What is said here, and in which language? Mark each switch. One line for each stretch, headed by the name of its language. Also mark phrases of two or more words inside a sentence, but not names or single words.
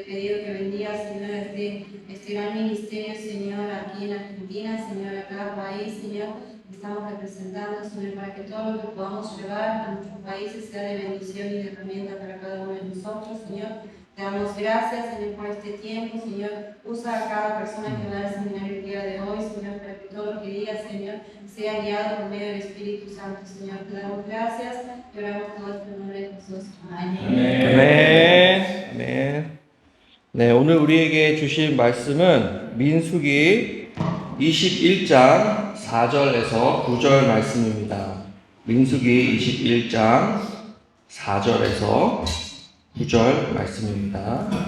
Spanish: Te he pedido que bendigas, Señor, este este gran ministerio, Señor, aquí en Argentina, Señor, a cada país, Señor, estamos representando, Señor, para que todo lo que podamos llevar a nuestros países sea de bendición y de herramienta para cada uno de nosotros, Señor. Te damos gracias, Señor, por este tiempo, Señor. Usa a cada persona que va al seminario el día de hoy, Señor, para que todo lo que diga, Señor, sea guiado por medio del Espíritu Santo, Señor. Te damos gracias y oramos todos en el nombre de Jesús. Amén.
Korean: 아멘. 아멘. 네, 오늘 우리에게 주실 말씀은 민수기 21장 4절에서 9절 말씀입니다. 민수기 21장 4절에서 9절 말씀입니다.